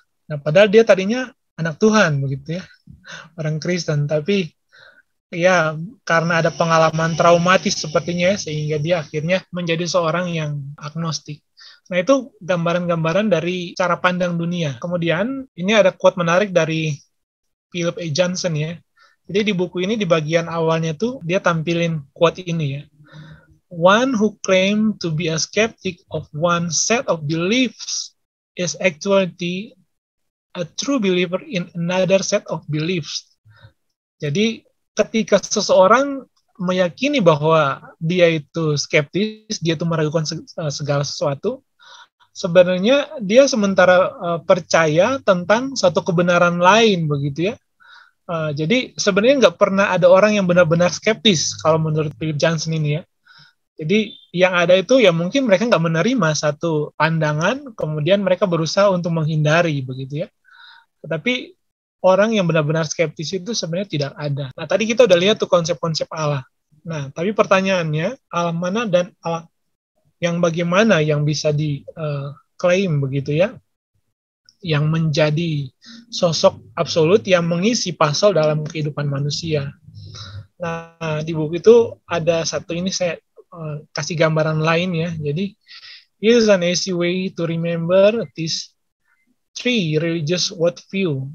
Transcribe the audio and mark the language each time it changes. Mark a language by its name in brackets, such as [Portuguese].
[Indonesian] Nah, padahal dia tadinya anak Tuhan begitu ya, orang Kristen, tapi ya karena ada pengalaman traumatis sepertinya sehingga dia akhirnya menjadi seorang yang agnostik. Nah itu gambaran-gambaran dari cara pandang dunia. Kemudian ini ada quote menarik dari Philip A. Johnson ya. Jadi di buku ini di bagian awalnya tuh dia tampilin quote ini ya. [English] One who claim to be a skeptic of one set of beliefs is actually a true believer in another set of beliefs. [Indonesian] Jadi ketika seseorang meyakini bahwa dia itu skeptis, dia itu meragukan segala sesuatu, sebenarnya dia sementara percaya tentang satu kebenaran lain begitu ya. Jadi sebenarnya nggak pernah ada orang yang benar-benar skeptis kalau menurut Philip Johnson ini ya. Jadi yang ada itu ya mungkin mereka nggak menerima satu pandangan, kemudian mereka berusaha untuk menghindari begitu ya. Tetapi orang yang benar-benar skeptis itu sebenarnya tidak ada. Nah tadi kita udah lihat tuh konsep-konsep Allah. Nah tapi pertanyaannya, Allah mana dan Allah yang bagaimana yang bisa diklaim begitu ya, yang menjadi sosok absolut yang mengisi pasal dalam kehidupan manusia. Nah, di buku itu ada satu ini saya kasih gambaran lain ya. Jadi, [English] here's an easy way to remember these three religious worldview.